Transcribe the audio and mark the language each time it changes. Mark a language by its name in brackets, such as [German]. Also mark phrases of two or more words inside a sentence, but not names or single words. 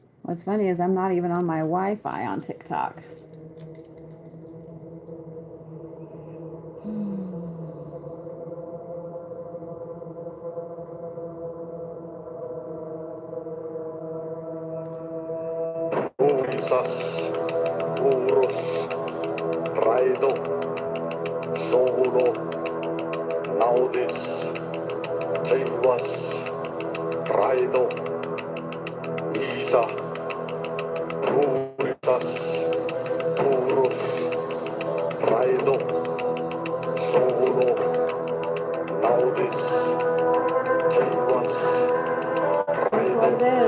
[English] What's funny is I'm not even on my Wi-Fi on TikTok. Uusas, uurus, raido, soulo, naudis, seivas, raido, Iisa, uusas, uurus, raido, soulo, naudis, seivas, That's what it is.